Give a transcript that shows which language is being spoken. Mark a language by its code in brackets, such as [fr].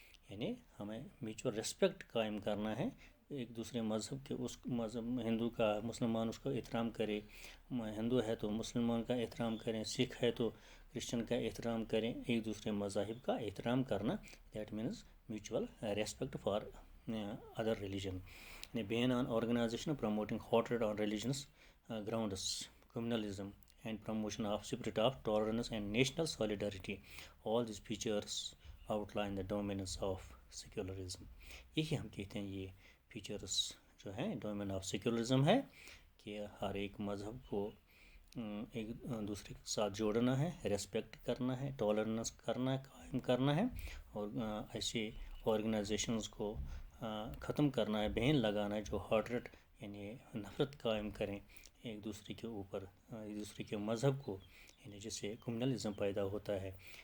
[hi] यानी हमें mutual respect कायम करना है एक दूसरे मज़हब के, उस मज़हब हिंदू का मुसलमान उसको एहतराम करे, हिंदू है तो मुसलमान का एहतराम करें, सिख है तो क्रिश्चियन का एहतराम करें, एक दूसरे मज़ाहिब का एहतराम करना, [en] That means mutual respect for other religion. Ban on organisation promoting hatred on religious grounds, communalism and promotion of spirit of tolerance and national solidarity, all these features outline the dominance of secularism। [hi] यही हम कहते हैं ये features जो हैं domain of secularism है कि हर एक मज़हब को एक दूसरे के साथ जोड़ना है, रेस्पेक्ट करना है, टॉलरेंस करना है, कायम करना है, और ऐसे ऑर्गेनाइजेशंस को ख़त्म करना है, बैन लगाना है जो हार्टेड यानी नफ़रत कायम करें एक दूसरे के ऊपर, एक दूसरे के मज़हब को, यानी जिससे कम्युनलिज्म पैदा होता है।